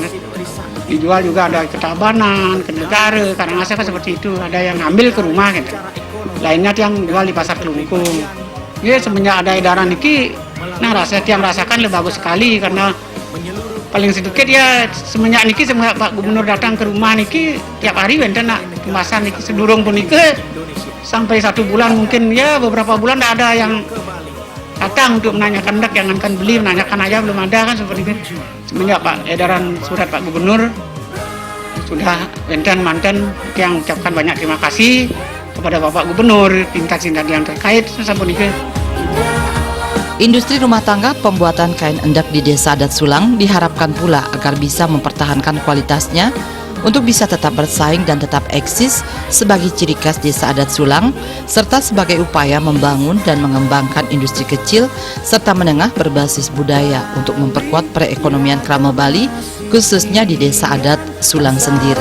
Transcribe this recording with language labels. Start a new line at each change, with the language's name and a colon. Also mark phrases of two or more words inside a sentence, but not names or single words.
Indonesian: Dijual juga ada ke Tabanan, ke Negara, Karangasem seperti itu, ada yang ngambil ke rumah, gitu. Lainnya yang jual di pasar Klungkung. Ya semenjak ada edaran ini, yang rasakan lebih bagus sekali karena paling sedikit ya semenjak Pak Gubernur datang ke rumah niki tiap hari
Balinese: wenten nak
Indonesian: pembahasan niki
Balinese: sedurung pun niki
Indonesian: sampai 1 bulan mungkin ya beberapa bulan tidak ada yang datang untuk menanyakan endek, yang akan beli menanyakan aja belum ada kan seperti itu. Semenjak Pak edaran surat Pak Gubernur sudah
Balinese: wenten manten
Indonesian: yang ucapkan banyak terima kasih kepada Bapak Gubernur, tindak yang terkait sampai niki. Industri rumah tangga pembuatan kain endek di Desa Adat Sulang diharapkan pula agar bisa mempertahankan kualitasnya untuk bisa tetap bersaing dan tetap eksis sebagai ciri khas Desa Adat Sulang, serta sebagai upaya membangun dan mengembangkan industri kecil serta menengah berbasis budaya untuk memperkuat perekonomian krama Bali, khususnya di Desa Adat Sulang sendiri.